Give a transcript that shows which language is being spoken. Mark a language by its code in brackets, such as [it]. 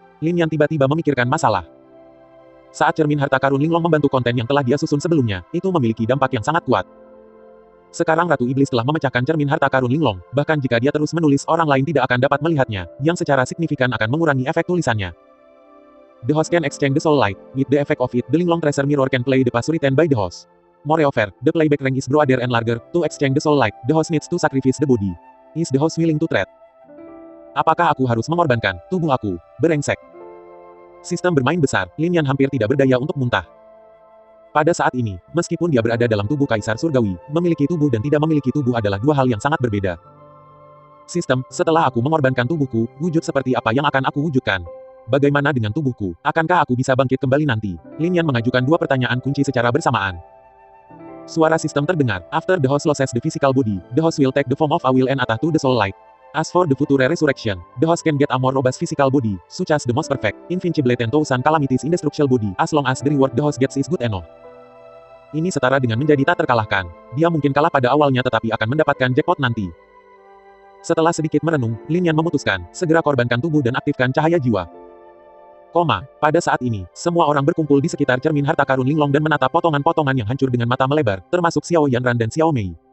[id] Lin Yan tiba-tiba memikirkan masalah. Saat cermin harta karun Linglong membantu konten yang telah dia susun sebelumnya, itu memiliki dampak yang sangat kuat. Sekarang Ratu Iblis telah memecahkan cermin harta karun Linglong, bahkan jika dia terus menulis orang lain tidak akan dapat melihatnya, yang secara signifikan akan mengurangi efek tulisannya. [en] The host can exchange the soul light. With the effect of it, the Linglong treasure mirror can play the past written by the host. Moreover, the playback rank is broader and larger. To exchange the soul light, the host needs to sacrifice the body. Is the host willing to trade? [id] Apakah aku harus mengorbankan tubuh aku? Berengsek. Sistem bermain besar, Lin Yan hampir tidak berdaya untuk muntah. Pada saat ini, meskipun dia berada dalam tubuh Kaisar Surgawi, memiliki tubuh dan tidak memiliki tubuh adalah dua hal yang sangat berbeda. Sistem, setelah aku mengorbankan tubuhku, wujud seperti apa yang akan aku wujudkan? Bagaimana dengan tubuhku? Akankah aku bisa bangkit kembali nanti? Lin Yan mengajukan dua pertanyaan kunci secara bersamaan. Suara sistem terdengar. [en] After the host loses the physical body, the host will take the form of a will and attach to the soul light. As for the future resurrection, the host can get a more robust physical body, such as the most perfect, invincible 10,000 calamities indestructible body, as long as the reward the host gets is good enough. [id] Ini setara dengan menjadi tak terkalahkan. Dia mungkin kalah pada awalnya tetapi akan mendapatkan jackpot nanti. Setelah sedikit merenung, Lin Yan memutuskan, segera korbankan tubuh dan aktifkan cahaya jiwa. Pada saat ini, semua orang berkumpul di sekitar cermin harta karun Linglong dan menatap potongan-potongan yang hancur dengan mata melebar, termasuk Xiao Yanran dan Xiao Mei.